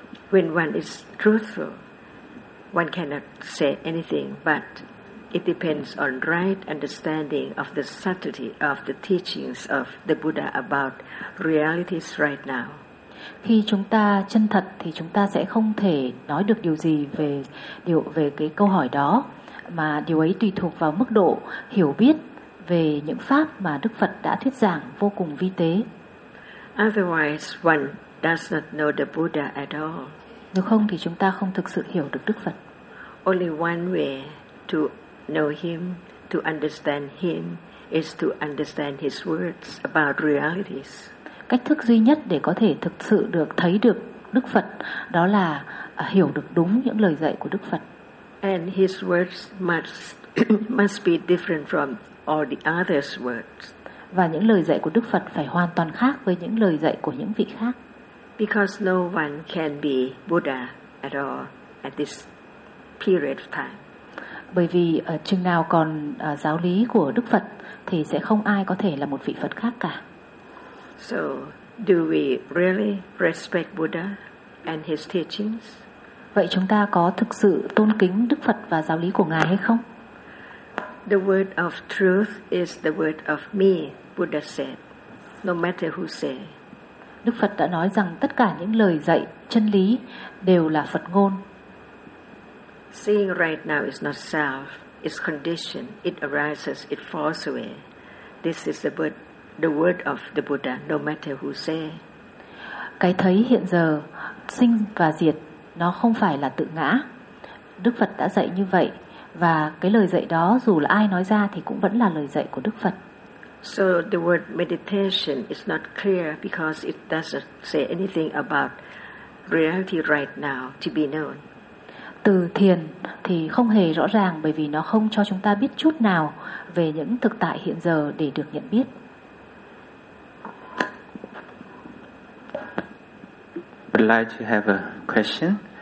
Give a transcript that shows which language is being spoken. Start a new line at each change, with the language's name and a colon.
English: When one is truthful, one cannot say anything, but it depends on right understanding of the subtlety of the teachings of the Buddha about realities right now.
Vietnamese: Khi chúng ta chân thật thì chúng ta sẽ không thể nói được điều gì về điều về cái câu hỏi đó, mà điều ấy tùy thuộc vào mức độ hiểu biết về những pháp mà Đức Phật đã thuyết giảng vô cùng vi tế.
English: Otherwise, one does not know the Buddha at all.
Vietnamese: Nếu không thì chúng ta không thực sự hiểu được Đức Phật.
English: Only one way to know him, to understand him, is to understand his words about realities.
Vietnamese: Cách thức duy nhất để có thể thực sự được thấy được Đức Phật đó là hiểu được đúng những lời dạy của Đức Phật.
English: And his words must be different from all the other's words.
Vietnamese: Và những lời dạy của Đức Phật phải hoàn toàn khác với những lời dạy của những vị khác.
English: Because no one can be Buddha at all at this period of time.
Vietnamese: Bởi vì chừng nào còn giáo lý của Đức Phật thì sẽ không ai có thể là một vị Phật khác cả.
English: So, do we really respect Buddha and his teachings?
Vietnamese: Vậy chúng ta có thực sự tôn kính Đức Phật và giáo lý của Ngài hay không?
English: The word of truth is the word of me, Buddha said, no matter who say.
Vietnamese: Đức Phật đã nói rằng tất cả những lời dạy chân lý đều là Phật ngôn.
English: Seeing right now is not self, it's condition, it arises, it falls away. This is the word of the Buddha, no matter who say.
Vietnamese: Cái thấy hiện giờ, sinh và diệt, nó không phải là tự ngã. Đức Phật đã dạy như vậy, và cái lời dạy đó dù là ai nói ra thì cũng vẫn là lời dạy của Đức Phật.
English: So the word meditation is not clear because it doesn't say anything about reality right now to be known.
Vietnamese: Từ thiền thì không hề rõ ràng bởi vì nó không cho chúng ta biết chút nào về những thực tại hiện giờ để được nhận biết.
English: I'd like to have a question.